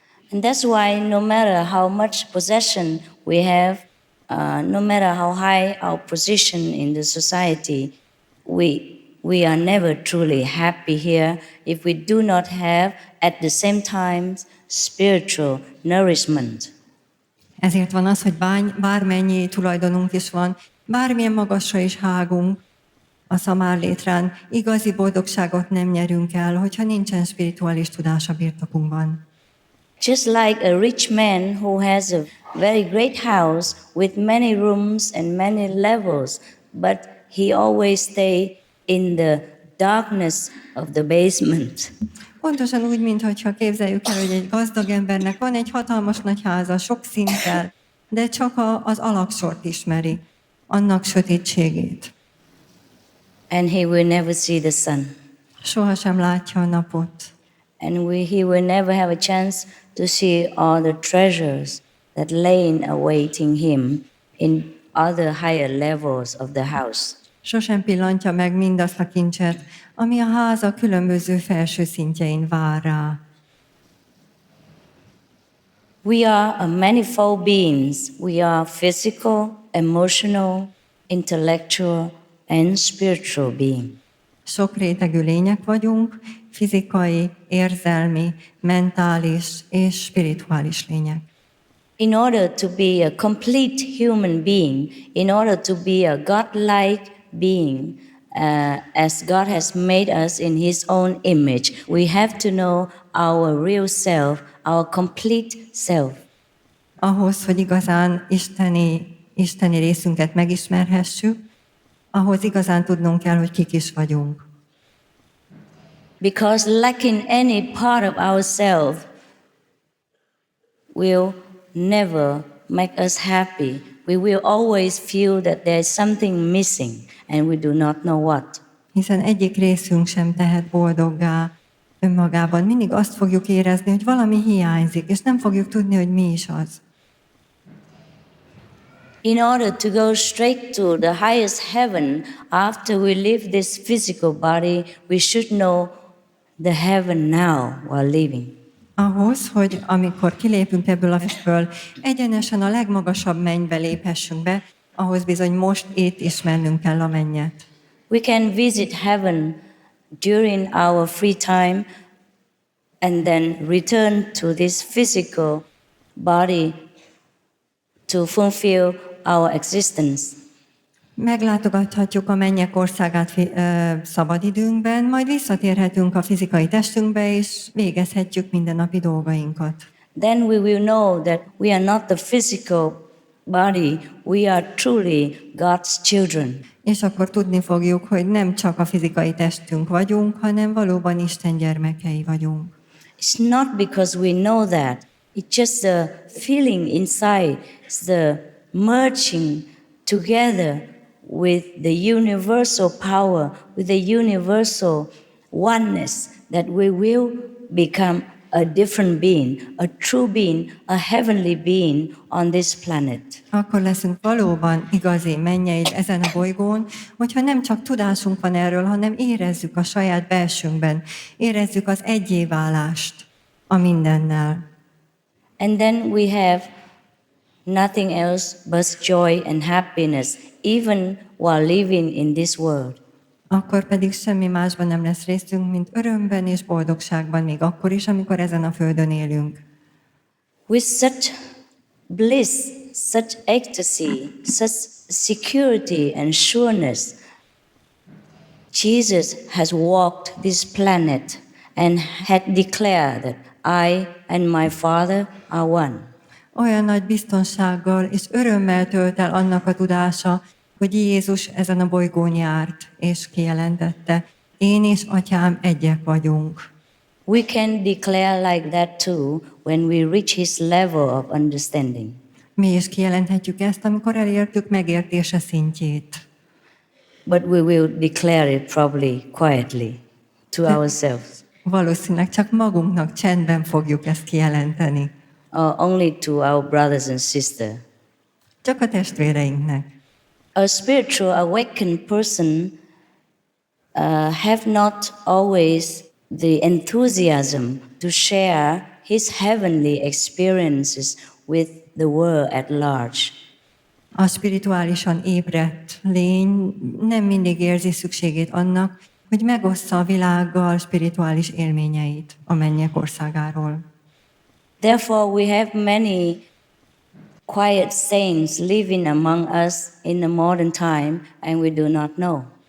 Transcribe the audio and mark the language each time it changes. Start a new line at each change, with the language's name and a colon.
English: And that's why no matter how much possession we have, no matter how high our position in the society, we are never truly happy here if we do not have at the same time spiritual nourishment.
Hungarian: Ezért van az, hogy bármennyi tulajdonunk is van, bármilyen magasra is hágunk a szamárlétrán, igazi boldogságot nem nyerünk el, hogyha nincsen spirituális tudás a birtokunkban.
English: Just like a rich man who has a very great house with many rooms and many levels, but he always stay in the darkness of the basement.
Hungarian: Pontosan úgy, mintha képzeljük el, hogy egy gazdag embernek van egy hatalmas nagy háza, sok szinttel, de csak az alaksort ismeri, annak sötétségét.
English: And he will never see the sun.
Hungarian: Sohasem látja a napot.
English: And he will never have a chance to see all the treasures that lay awaiting him in other higher levels of the house.
Hungarian: Sosem pillantja meg mindazt a kincset, ami a háza különböző felső szintjein vár rá.
English: We are a manifold beings. We are physical, emotional, intellectual, and spiritual being.
Hungarian: Sok rétegű lények vagyunk, fizikai, érzelmi, mentális és spirituális lények.
English: In order to be a complete human being, in order to be a godlike being, as God has made us in His own image, we have to know our real self, our complete self.
Hungarian: Ahhoz, hogy igazán isteni részünket megismerhessük, ahhoz igazán tudnunk kell, hogy kik is vagyunk.
English: Because lacking any part of ourselves will never make us happy. We will always feel that there is something missing and we do not know what.
Hungarian: Hiszen egyik részünk sem tehet boldoggá önmagában. Mindig azt fogjuk érezni, hogy valami hiányzik, és nem fogjuk tudni, hogy mi is az.
English: In order to go straight to the highest heaven after we leave this physical body, we should know the heaven now while living.
Hungarian: Ahhoz, hogy amikor kilépünk ebből a földből, egyenesen a legmagasabb mennybe léphessünk be, ahhoz bizony most itt ismernünk kell a mennyet.
English: We can visit heaven during our free time and then return to this physical body to fulfill our existence.
Hungarian: Meglátogathatjuk a mennyek országát szabadidőnkben, majd visszatérhetünk a fizikai testünkbe, és végezhetjük mindennapi dolgainkat.
English: Then we will know that we are not the physical body, we are truly God's children.
Hungarian: És akkor tudni fogjuk, hogy nem csak a fizikai testünk vagyunk, hanem valóban Isten gyermekei vagyunk.
English: It's not because we know that. It's just the feeling inside. It's the merging together with the universal power, with the universal oneness that we will become a different being, a true being, a heavenly being on this planet.
Hungarian: Akkor leszünk valóban igazi mennyeid ezen a bolygón, hogyha nem csak tudásunk van erről, hanem érezzük a saját belsőnkben, érezzük az egyéválást a mindennel.
English: And then we have nothing else but joy and happiness, even while living in this world.
Hungarian: Akkor pedig semmi másban nem lesz részünk, mint örömben és boldogságban, még akkor is, amikor ezen a földön élünk.
English: With such bliss, such ecstasy, such security and sureness, Jesus has walked this planet and had declared that I and my Father are one.
Hungarian: Olyan nagy biztonsággal és örömmel tölt el annak a tudása, hogy Jézus ezen a bolygón járt, és kijelentette, én és Atyám egyek vagyunk.
English: We can declare like that too when we reach his level of understanding.
Hungarian: Mi is kijelenthetjük ezt, amikor elértük megértése szintjét.
English: But we will declare it probably quietly to ourselves,
Hungarian: Valószínűleg csak magunknak csendben fogjuk ezt kijelenteni.
English: or only to our brothers and sisters.
Hungarian: Csak a testvéreinknek.
English: A spiritual awakened person have not always the enthusiasm to share his heavenly experiences with the world at large.
Hungarian: A spirituálisan ébredt lény nem mindig érzi szükségét annak, hogy megossza a világgal spirituális élményeit a mennyek országáról.
English: Therefore, we have many quiet saints living among us in the modern time, and we do not know.